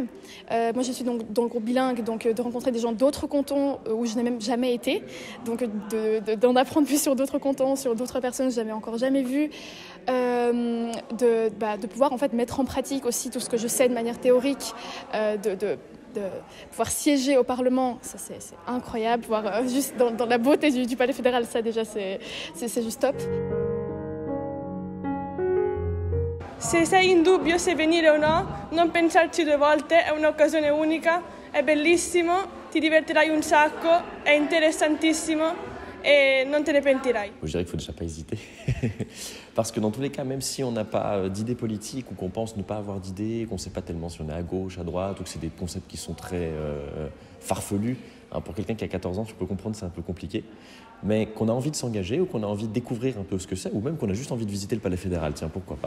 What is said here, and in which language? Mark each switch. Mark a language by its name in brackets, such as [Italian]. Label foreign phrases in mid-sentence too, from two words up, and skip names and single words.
[French] Moi je suis donc dans le groupe bilingue, donc de rencontrer des gens d'autres cantons où je n'ai même jamais été, donc d'en apprendre plus sur d'autres cantons, sur d'autres personnes que je n'avais encore jamais vues, de pouvoir en fait mettre en pratique aussi tout ce que je sais de manière théorique, de pouvoir siéger au Parlement, ça c'est incroyable, pouvoir juste dans la beauté du palais fédéral, ça déjà c'est juste top. [Italian] Se sei in dubbio se venire o no, non pensarci 2 volte, è un'occasione unica, è bellissimo, ti divertirai un sacco, è interessantissimo et non te ne pentirai. [French] Je dirais qu'il ne faut déjà pas hésiter, parce que dans tous les cas, même si on n'a pas d'idées politiques ou qu'on pense ne pas avoir d'idées, qu'on ne sait pas tellement si on est à gauche, à droite, ou que c'est des concepts qui sont très farfelus, hein, pour quelqu'un qui a 14 ans, tu peux comprendre c'est un peu compliqué, mais qu'on a envie de s'engager ou qu'on a envie de découvrir un peu ce que c'est, ou même qu'on a juste envie de visiter le palais fédéral, tiens, pourquoi pas.